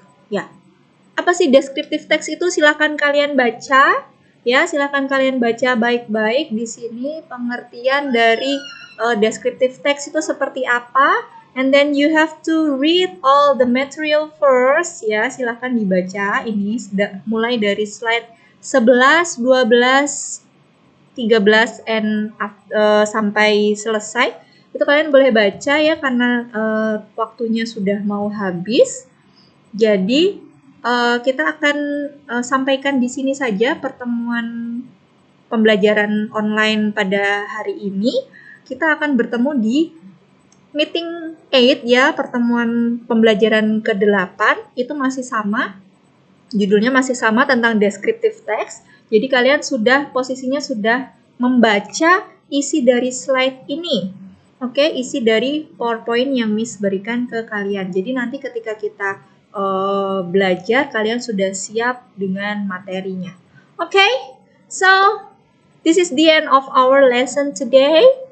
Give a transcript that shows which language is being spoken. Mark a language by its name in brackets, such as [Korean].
[Indonesian] Ya, apa sih descriptive text itu? Silakan kalian baca. Ya, silakan kalian baca baik-baik di sini pengertian dari descriptive text itu seperti apa. [English] And then you have to read all the material first. [Indonesian] Ya, silakan dibaca. Ini mulai dari slide 11, 12, 13 and sampai selesai. Itu kalian boleh baca ya karena waktunya sudah mau habis. Jadi kita akan sampaikan di sini saja pertemuan pembelajaran online pada hari ini, kita akan bertemu di meeting 8 ya, pertemuan pembelajaran ke-8, itu masih sama. Judulnya masih sama tentang descriptive text. Jadi kalian posisinya sudah membaca isi dari slide ini. Oke, isi dari PowerPoint yang Miss berikan ke kalian. Jadi nanti ketika kita belajar, kalian sudah siap dengan materinya. [English] Oke, so this is the end of our lesson today.